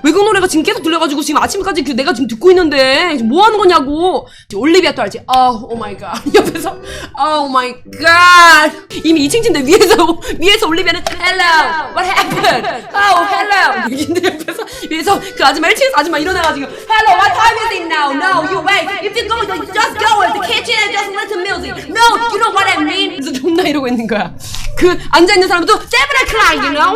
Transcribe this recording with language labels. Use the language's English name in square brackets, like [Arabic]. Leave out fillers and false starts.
[Korean] 외국 노래가 지금 계속 들려가지고 지금 아침까지 내가 지금 듣고 있는데 지금 뭐 하는 거냐고. 올리비아 또 알지? 오 마이 갓. 옆에서 오 마이 갓. 이미 2층 침대 위에서 올리비아는 [English] hello what happened? hello. [Korean] 근데 위에서 그 아줌마 1층에서 아줌마 일어나가지고 [English] hello what time is it now? No you wait. If you go just go in the kitchen and just listen to music. No you know what I mean? [Korean] 그래서 존나 이러고 있는 거야. 그 앉아있는 사람도 [English] 7 o'clock, you know?